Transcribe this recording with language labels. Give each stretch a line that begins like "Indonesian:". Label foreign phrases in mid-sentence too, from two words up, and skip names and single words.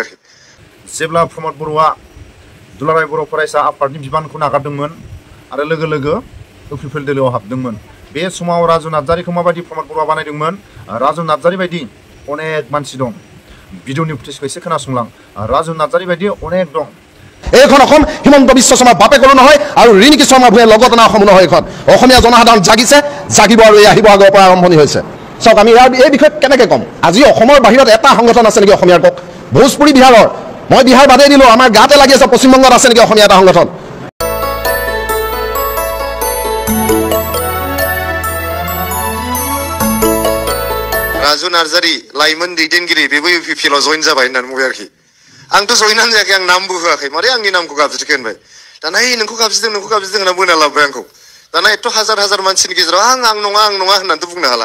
Bodo: जेब्ला प्रमद बर'आ दुलाराय बर' फरायसा आफादनि बिबानखौ नागारदोंमोन आरो लोगो लोगो UPPL दोलोआव हाबदोंमोन बे समाव राजु नार्जारिखौ माबायदि प्रमद बर'आ बानायदोंमोन राजु नार्जारि बायदि अनेक मानसि दं भिडिअनि फुटेजखौ एसे खोनासंलां राजु नार्जारि बायदि अनेक दं
Assamese: এইখন অসম হিমন্ত বিশ্ব শৰ্মাৰ বাপে কলো নহয় আৰু ৰিণিকি শৰ্মা ভূঞাৰ লগত না অসম নহয় এইখন অসমীয়া জনসাধাৰণ জাগিছে জাগিব আৰু এই আহিব আগৰ পৰা আৰম্ভণি হৈছে চাওক আমি এই বিষয়ে কেনেকৈ ক'ম আজি অসমৰ বাহিৰত এটা সংগঠন আছে নেকি অসমীয়াৰ কওক ভোজপুৰী বিহাৰৰ মই বিহাৰ বাদেই দিলোঁ আমাৰ গাতে লাগি আছে পশ্চিমবংগত আছে নেকি অসমীয়া এটা সংগঠন
Bodo: राजु नार्जारि लाइमोन दैदेनगिरि बेबो UPPL आव जइन जाबाय होननानै बुंबाय आरोखि आंथ' जइनानो जायाखै आं नामबो होआखै मारै आंनि नामखौ गाबज्रिखो होनबाय दाना नोंखौ गाबज्रिदों होनना बोना लाबोबाय आंखौ दाना एथ' हाजार मानसिनि गेजेराव आं नङा होननानैथ' बुंनो हाला